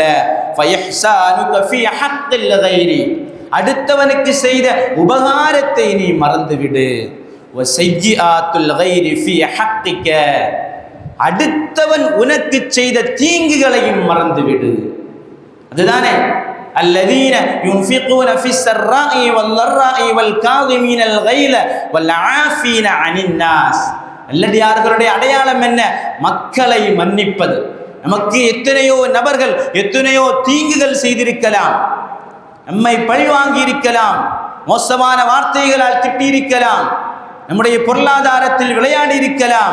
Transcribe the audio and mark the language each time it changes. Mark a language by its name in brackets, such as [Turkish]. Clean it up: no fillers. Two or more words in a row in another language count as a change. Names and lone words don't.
[Arabic] فإحسانك في حق الغير, [Tamil] அடுத்தவனுக்கு செய்த உபகாரத்தை நீ மறந்துவிடு. [Arabic] وسيئات الغير في حقك, [Tamil] அடுத்தவன் உனக்கு செய்த தீங்குகளையும் மறந்துவிடு. [Arabic] அதுதானே الذين ينفقون في السراء والضراء والكاظمين الغيظ والعافين عن الناس. [Tamil] நல்லடியார்களுடைய அடையாளம் என்ன? மக்களை மன்னிப்பது. நமக்கு எத்தனையோ நபர்கள் எத்தனையோ தீங்குகள் செய்திருக்கலாம், நம்மை பழிவாங்கி இருக்கலாம், மோசமான வார்த்தைகளால் திட்டியிருக்கலாம், நம்முடைய பொருளாதாரத்தில் விளையாடி இருக்கலாம்.